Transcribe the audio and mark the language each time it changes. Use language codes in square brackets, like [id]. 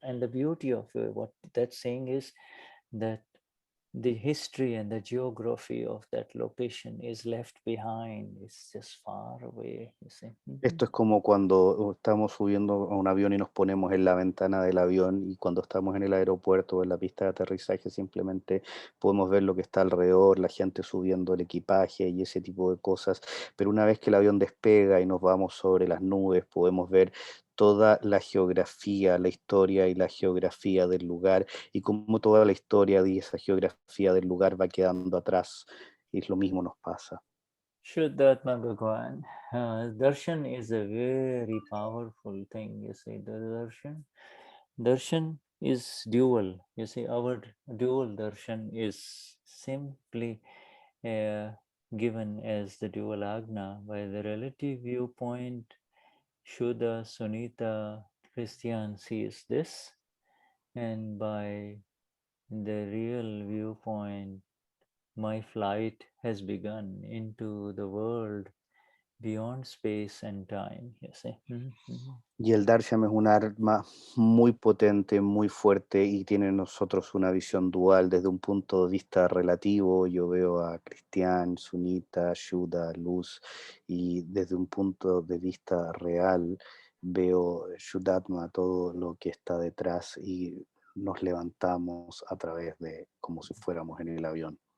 [en] And the beauty of what that's saying is that the history and the geography of that location is left behind. It's just far away, you see. [es] Esto es como cuando estamos subiendo a un avión y nos ponemos en la ventana del avión, y cuando estamos en el aeropuerto o en la pista de aterrizaje simplemente podemos ver lo que está alrededor, la gente subiendo el equipaje y ese tipo de cosas. Pero una vez que el avión despega y nos vamos sobre las nubes, podemos ver toda la geografía, la historia y la geografía del lugar, y cómo toda la historia y esa geografía del lugar va quedando atrás. Y lo mismo nos pasa. [gu] Vishuddhatma Bhagwan. [en] Darshan is a very powerful thing, you see. The darshan is dual. You see, our dual darshan is simply given as the dual agna. By the relative viewpoint, Shuddha, Sunita, Cristian sees this, and by the real viewpoint, my flight has begun into the world beyond space and time, you see. [es] Y el Darshan es un arma muy potente, muy fuerte, y tiene en nosotros una visión dual. Desde un punto de vista relativo, yo veo a Cristian, Sunita, Shuddha, Luz, y desde un punto de vista real veo Vishuddhatma, todo lo que está detrás, y nos levantamos a través de como si fuéramos en el avión.